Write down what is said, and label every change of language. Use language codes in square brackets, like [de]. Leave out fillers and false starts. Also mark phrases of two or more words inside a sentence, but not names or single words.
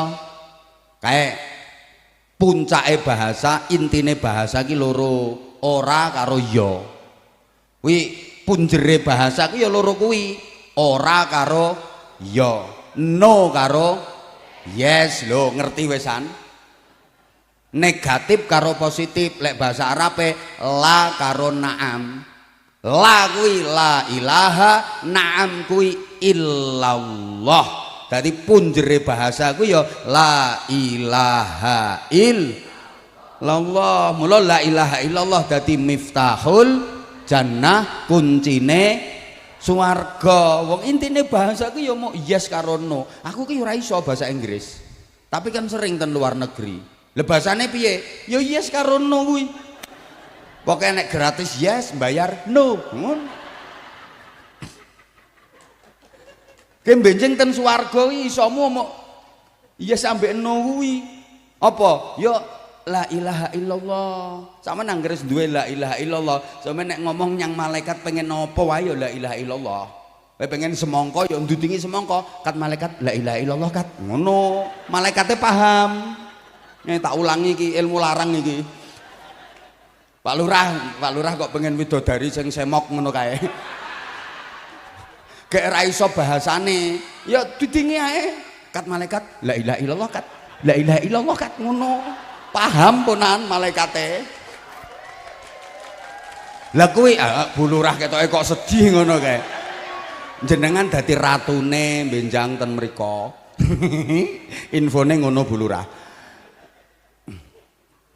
[jv] Kae puncake bahasa, intine bahasa ki loro, ora karo ya. Kuwi punjere bahasa ku ya loro kuwi, ora karo ya, no karo yes. Lho ngerti wesan? Negatif karo positif. Lek bahasa Arabe la karo naam. La kuwi [ar] la ilaha, [jv] naam kuwi illallah. Dadi punjere bahasa ku ya [ar] la ilaha illallah. [jv] Mula [ar] la ilaha illallah [jv] dadi [ar] miftahul jannah, [jv] kuncine swarga. Wong intine bahasa ku ya mau yes karo no. Aku ki ora iso bahasa Inggris. Tapi kan sering ten luar negeri. Lah bahasane piye? Ya yes karo no kuwi. Pokoke nek gratis yes, bayar no. Ngono. Ki benjing ten swarga kuwi isomu mau yes ambek no kuwi. Apa? Ya [ar] la ilaha illallah. [jv] Sama nanggeres duwe [ar] la ilaha illallah. [jv] Sama nek ngomong yang malaikat pengen apa wae ya [ar] la ilaha illallah. [jv] Kowe pengen semangka ya ndudingi semangka, kat malaikat [ar] la ilaha illallah [jv] kat. Ngono. Malaikate paham. Nek tak ulangi iki ilmu larang iki. Pak Lurah kok pengen widodari sing semok ngono kae. Gek ra iso bahasane. Ya dudingi ae. Kat malaikat [ar] la ilaha illallah [jv] kat. [ar] La ilaha illallah [jv] kat ngono. Paham ponan malaikate. Lah kuwi Bu Lurah ketoke kok sedih ngono kae. Jenengan dadi ratune benjang ten mriko. Infone ngono Bu Lurah.